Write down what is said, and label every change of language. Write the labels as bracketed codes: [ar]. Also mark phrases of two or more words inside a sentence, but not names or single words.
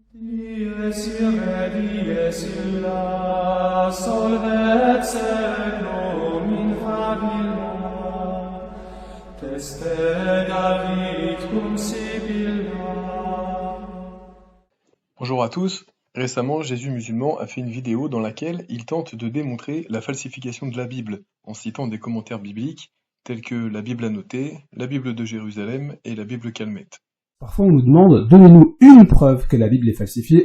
[la] Dies irae, dies illa, solvet seclum in favilla, teste David cum Sibylla. [fr] Bonjour à tous. Récemment, Jésus musulman a fait une vidéo dans laquelle il tente de démontrer la falsification de la Bible en citant des commentaires bibliques tels que la Bible annotée, la Bible de Jérusalem et la Bible Calmette. Parfois, on nous demande, donnez-nous une preuve que la Bible est falsifiée.